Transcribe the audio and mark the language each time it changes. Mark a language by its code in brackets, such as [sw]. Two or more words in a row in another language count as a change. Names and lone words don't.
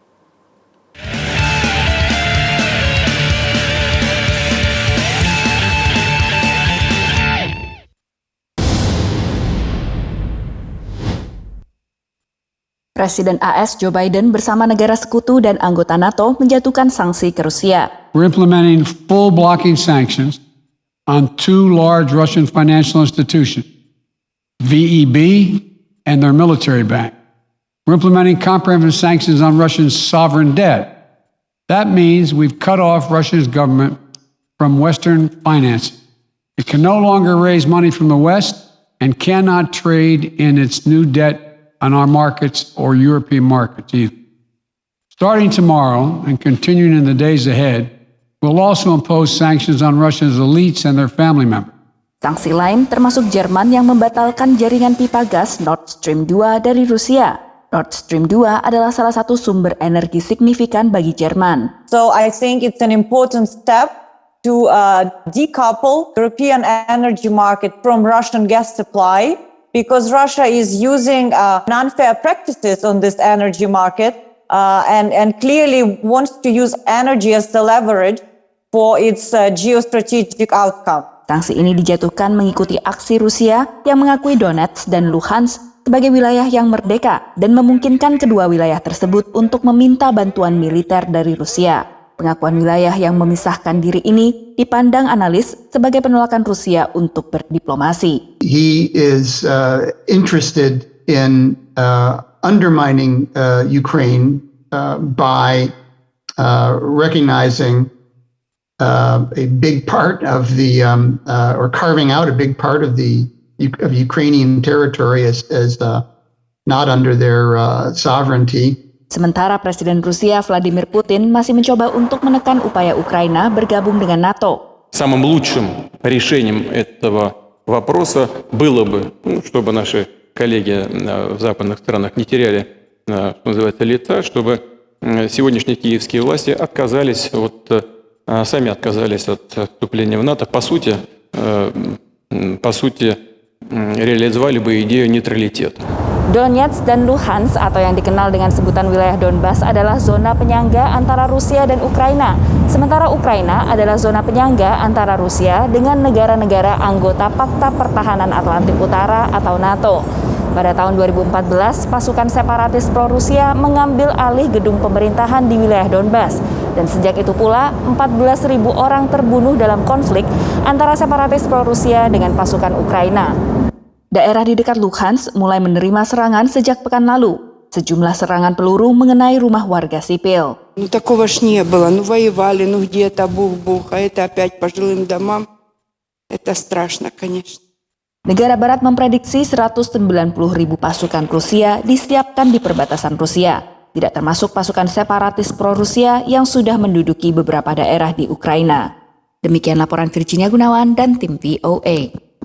[id] Presiden AS Joe Biden bersama negara sekutu dan anggota NATO menjatuhkan sanksi ke Rusia. [en] We're implementing full blocking sanctions on two large Russian financial institutions, VEB and their military bank. We're implementing comprehensive sanctions on Russia's sovereign debt. That means we've cut off Russia's government from Western financing. It can no longer raise money from the West and cannot trade in its new debt on our markets or European markets either. Starting tomorrow and continuing in the days ahead, we'll also impose sanctions on Russia's elites and their family members. [id] Sanksi lain termasuk Jerman yang membatalkan jaringan pipa gas Nord Stream 2 dari Rusia. Nord Stream 2 adalah salah satu sumber energi signifikan bagi Jerman. [en] So I think it's an important step to decouple European energy market from Russian gas supply, because Russia is using unfair practices on this energy market and clearly wants to use energy as the leverage for its geostrategic outcome. [id] Sanksi ini dijatuhkan mengikuti aksi Rusia yang mengakui Donetsk dan Luhansk sebagai wilayah yang merdeka dan memungkinkan kedua wilayah tersebut untuk meminta bantuan militer dari Rusia. Pengakuan wilayah yang memisahkan diri ini dipandang analis sebagai penolakan Rusia untuk berdiplomasi. [en] He is interested in undermining Ukraine by recognizing a big part of the or carving out a big part of Ukrainian territory as not under their sovereignty. [id] Sementara Presiden Rusia Vladimir Putin masih mencoba untuk menekan upaya Ukraina bergabung dengan NATO. [ru] Самым лучшим решением этого вопроса было бы, чтобы наши коллеги в западных странах не теряли, что называется, лица, чтобы сегодняшние киевские власти сами отказались от вступления в НАТО, по сути, реализовали бы идею нейтралитета. [id] Donetsk dan Luhansk atau yang dikenal dengan sebutan wilayah Donbas adalah zona penyangga antara Rusia dan Ukraina. Sementara Ukraina adalah zona penyangga antara Rusia dengan negara-negara anggota Pakta Pertahanan Atlantik Utara atau NATO. Pada tahun 2014, pasukan separatis pro-Rusia mengambil alih gedung pemerintahan di wilayah Donbas. Dan sejak itu pula, 14.000 orang terbunuh dalam konflik antara separatis pro-Rusia dengan pasukan Ukraina. Daerah di dekat Luhansk mulai menerima serangan sejak pekan lalu. Sejumlah serangan peluru mengenai rumah warga sipil. [ru] Такого ж не было. Воевали, где-то бух-бух, а это опять по жилым домам. Это страшно, конечно. [id] Negara Barat memprediksi 190.000 pasukan Rusia disiapkan di perbatasan Rusia, tidak termasuk pasukan separatis pro-Rusia yang sudah menduduki beberapa daerah di Ukraina. Demikian laporan Virginia Gunawan dan tim VOA.